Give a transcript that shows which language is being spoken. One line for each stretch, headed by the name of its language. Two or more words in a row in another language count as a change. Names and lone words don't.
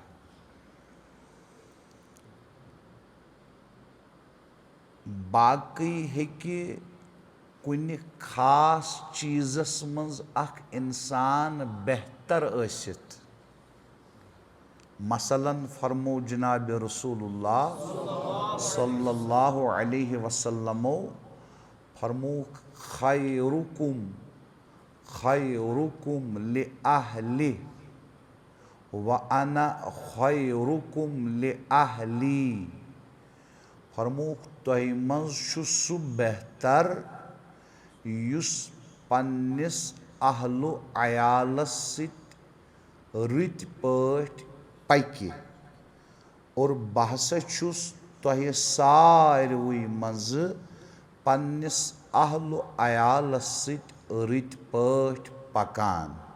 Kashmiri: बाकी हेके कुन खास चीज़स मज अख इंसान बेहतर असित। मसलन फरमो जनाब
Arabic: رسول الله صلى الله عليه وسلم فرمو خيركم خيركم لأهلي وأنا خيركم لأهلي.
Kashmiri: फरमोक तोहि मज छु सु बेहतर युस पन्निस अहलो अयालस सित रित पठ पकि और बह हसा छुस तोहि सारवी मज पन्निस अहलो अयालस सित रित पठ पकान।